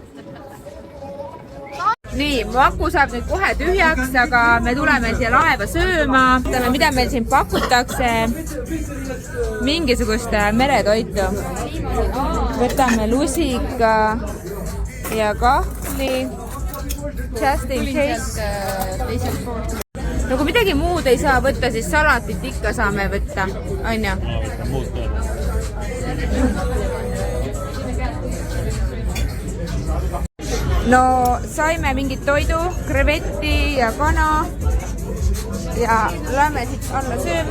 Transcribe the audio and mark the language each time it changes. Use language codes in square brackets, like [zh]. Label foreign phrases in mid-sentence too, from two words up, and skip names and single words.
[et] Nii, mu aku saab nüüd kohe tühjaks, aga me tuleme siia laeva sööma. Mida meil siin pakutakse? Mingisugust meretoitu. Võtame lusika ja kahvli. [en] Just in case. [et] No kui midagi muud ei saa võtta, siis salatit ikka saame võtta. On ju? No saime mingit toidu, krevetti ja kana ja lähme siit alla sööma.